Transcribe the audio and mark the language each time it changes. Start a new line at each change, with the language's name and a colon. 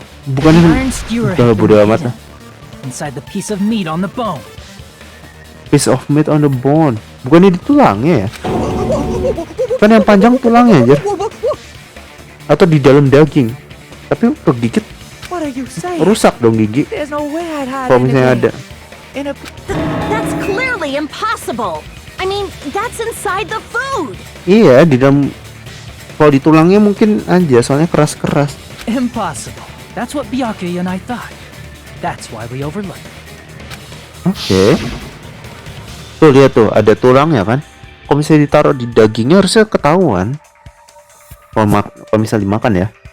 Indonesian: Bukannya udah bodo amat lah.
English: Inside the piece of meat on the bone. Piece of meat on the bone.
Indonesian: Bukannya di tulangnya ya? Kan yang panjang tulangnya aja. Atau di dalam daging. Tapi kegigit rusak dong gigi. Kalau misalnya ada.
English: That's clearly impossible. I mean, that's inside the food.
Indonesian: Iya, di dalam Kalau di tulangnya mungkin aja, soalnya keras-keras.
English: Impossible. That's what Byakuya and I thought. That's why we overlooked it.
Indonesian: Oke. Tuh lihat tuh, ada tulangnya kan. Kalau misalnya ditaruh di dagingnya harusnya ketahuan. Kalau misalnya dimakan ya.